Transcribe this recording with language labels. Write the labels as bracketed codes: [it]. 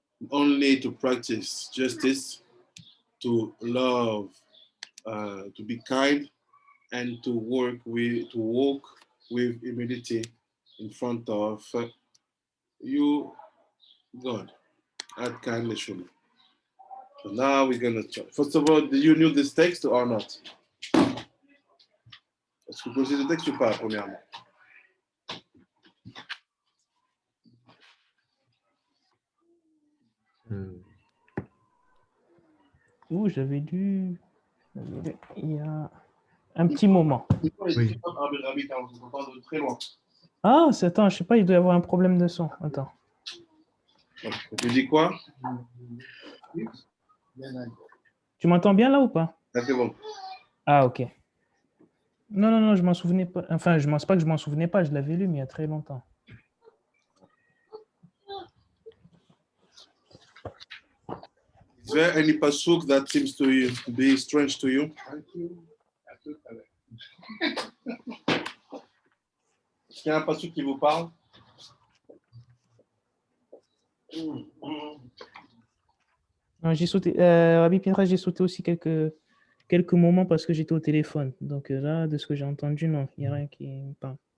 [en] Only to practice justice, to love, to be kind, and to walk with humility in front of you, God. At kindly. So now we're gonna try. First of all, do you know this text or not? [fr] Est-ce que vous connaissez le texte ou pas, premièrement? Ouh, j'avais lu il y a un petit moment. Oui. Très loin. Ah, attends, je sais pas, il doit y avoir un problème de son. Attends. Tu dis quoi? Tu m'entends bien là ou pas? Ça c'est bon. Ah, ok. Non, je m'en souvenais pas. Enfin, je ne pense pas que je m'en souvenais pas, je l'avais lu, mais il y a très longtemps. [en] Is there any pasuk that seems to be strange to you? [fr] Est-ce qu'il y a un pasuk qui vous parle? Non, j'ai sauté. Rabbi Pinchas, j'ai sauté aussi quelques moments parce que j'étais au téléphone. Donc là, de ce que j'ai entendu, non, il n'y a rien qui me parle.